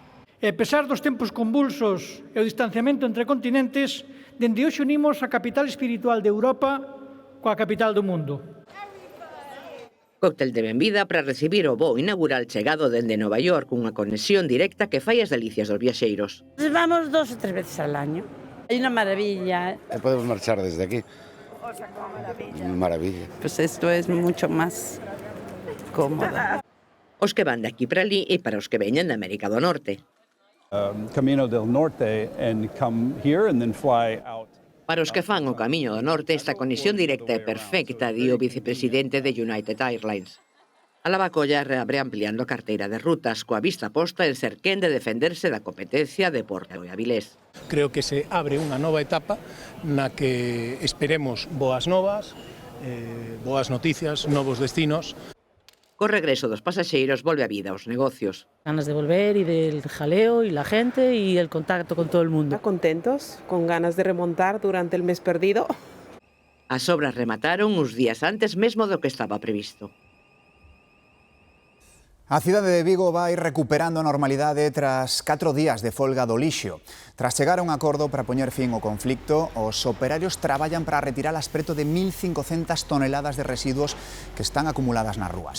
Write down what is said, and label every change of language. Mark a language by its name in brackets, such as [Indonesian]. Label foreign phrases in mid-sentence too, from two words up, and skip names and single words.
[Galician] E a pesar dos tempos convulsos e o distanciamento entre continentes, dende hoxe unimos a capital espiritual de Europa coa capital do mundo. Cóctel de benvida para recibir o voo inaugural chegado dende Nova York, unha conexión directa que fai as delicias dos viaxeiros. [Spanish] Vamos 2 o 3 veces al año. Hay una maravilla. Podemos marchar desde aquí. O sea, como maravilla. Maravilla. Pues esto es mucho más cómodo. [Galician] Os que van de aquí para ali e para os que veñen de América do Norte. [English] Camino del Norte and come here and then fly out. [Galician] Para os que fan o Camiño do Norte, esta conexión directa é perfecta, di o vicepresidente de United Airlines. A Lavacolla reabre ampliando a carteira de rutas, coa vista posta en ser quen de defenderse da competencia de Porto e Avilés. Creo que se abre unha nova etapa na que esperemos boas novas, boas noticias, novos destinos. Co regreso dos pasaxeiros volve a vida aos negocios. [Spanish] Ganas de volver y del jaleo y la gente y el contacto con todo el mundo. Contentos, con ganas de remontar durante el mes perdido. [Galician] As obras remataron uns días antes mesmo do que estaba previsto. A cidade de Vigo vai recuperando a normalidade tras 4 días de folga do lixo. Tras chegar a un acordo para poñer fin ao conflicto, os operarios traballan para retirar as preto de 1.500 toneladas de residuos que están acumuladas nas rúas.